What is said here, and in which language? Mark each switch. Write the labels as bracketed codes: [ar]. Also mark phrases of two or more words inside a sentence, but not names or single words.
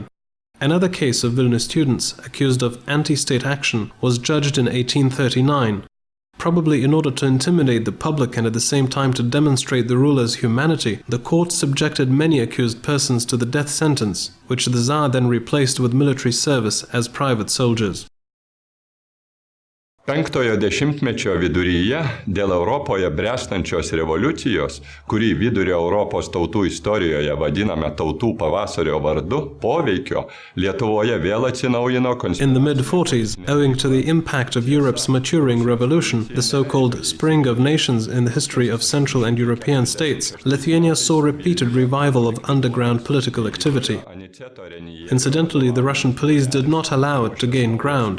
[en] Another case of Vilnius students accused of anti-state action was judged in 1839. Probably in order to intimidate the public and at the same time to demonstrate the ruler's humanity, the court subjected many accused persons to the death sentence, which the Tsar then replaced with military service as private soldiers. [lt] Penktojo dešimtmečio viduryje dėl Europoje bręstančios revoliucijos, kurį Vidurio Europos tautų istorijoje vadiname tautų pavasario vardu, poveikio, Lietuvoje vėl atsinaujino [en] In the mid-40s, owing to the impact of Europe's maturing revolution, the so-called Spring of Nations in the history of Central and European states, Lithuania saw repeated revival of underground political activity. Incidentally, the Russian police did not allow it to gain ground.